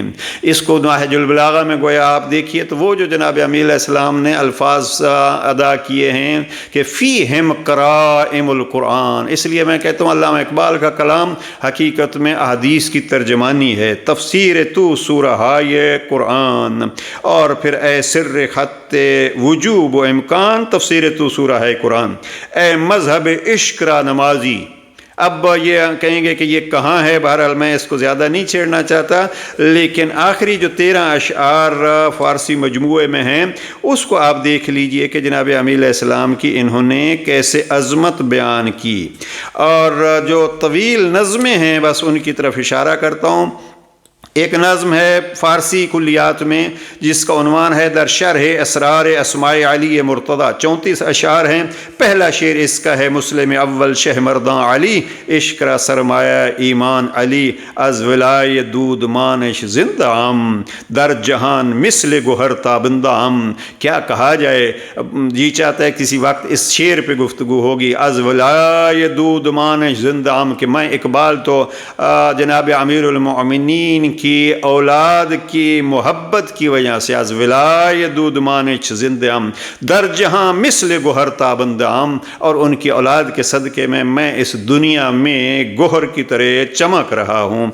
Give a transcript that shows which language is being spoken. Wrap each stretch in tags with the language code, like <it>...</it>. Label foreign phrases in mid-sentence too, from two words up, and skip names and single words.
<ur>اس کو نہج البلاغہ میں گویا آپ دیکھیے تو وہ جو جناب امیر علیہ السلام نے الفاظ ادا کیے ہیں کہ</ur> <ar>فیہم قرائم القرآن،</ar> <ur>اس لیے میں کہتا ہوں علامہ اقبال کا کلام حقیقت میں احادیث کی ترجمانی ہے۔</ur> <fa>تفسیر تو سورہ ہائے قرآن، اور پھر اے سر خط وجوب و امکان، تفسیر تو سورہ ہائے قرآن، اے مذہب عشق را نمازی۔</fa> <ur>اب یہ کہیں گے کہ یہ کہاں ہے، بہرحال میں اس کو زیادہ نہیں چھیڑنا چاہتا، لیکن آخری جو 13 اشعار فارسی مجموعے میں ہیں اس کو آپ دیکھ لیجئے کہ جناب امیر علیہ السلام کی انہوں نے کیسے عظمت بیان کی۔ اور جو طویل نظمیں ہیں بس ان کی طرف اشارہ کرتا ہوں۔ ایک نظم ہے فارسی کلیات میں جس کا عنوان ہے در شرح اسرار اسماء علی مرتضی، 34 اشعار ہیں۔ پہلا شعر اس کا ہے</ur> <fa>مسلم اول شہ مرداں علی، عشق را سرمایہ ایمان علی، از ولائے دود مانش زندہ ہم، در جہان مثل گوہر تابندہ ہم۔</fa> <ur>کیا کہا جائے، جی چاہتا ہے کسی وقت اس شعر پہ گفتگو ہوگی،</ur> <fa>از ولائے دود مانش زندہ ہم،</fa> <ur>کہ میں اقبال تو جناب امیر المؤمنین کی اولاد کی محبت کی وجہ سے،</ur> <fa>از ولائے دود مانش زندہ ہم، در جہاں مثل گوہر تابندہ ہم،</fa> <ur>اور ان کی اولاد کے صدقے میں اس دنیا میں گوہر کی طرح چمک رہا ہوں۔</ur>